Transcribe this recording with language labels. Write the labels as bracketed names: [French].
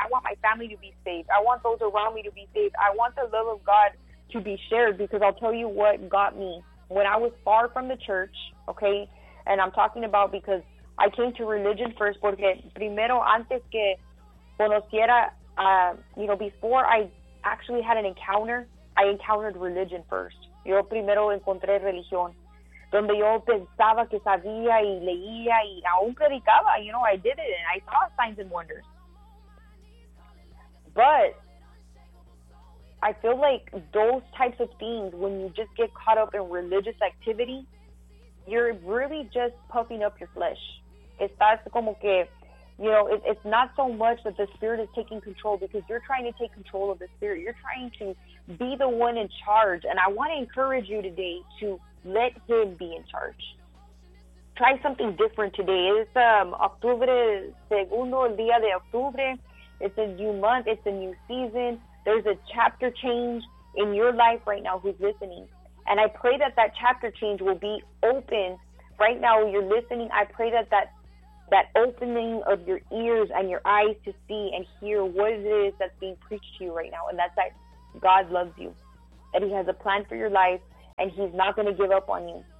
[English] I want my family to be saved. I want those around me to be saved. I want the love of God to be shared, because I'll tell you what got me. When I was far from the church, okay, and I'm talking about because I came to religion first, porque primero antes que conociera, you know, before I actually had an encounter, I encountered religion first. [Spanish] Yo primero encontré religión, donde yo pensaba que sabía y leía y aún predicaba, [English] you know, I did it and I saw signs and wonders. But I feel like those types of things, when you just get caught up in religious activity, you're really just puffing up your flesh. [Spanish] Estás como que, [English] you know, it's not so much that the Spirit is taking control, because you're trying to take control of the Spirit. You're trying to be the one in charge. And I want to encourage you today to let Him be in charge. Try something different today. It's October, [Spanish] segundo día de octubre. [English] It's a new month. It's a new season. There's a chapter change in your life right now, who's listening. And I pray that that chapter change will be open right now. You're listening. I pray that that opening of your ears and your eyes to see and hear what it is that's being preached to you right now. And that's that God loves you, and He has a plan for your life, and He's not going to give up on you.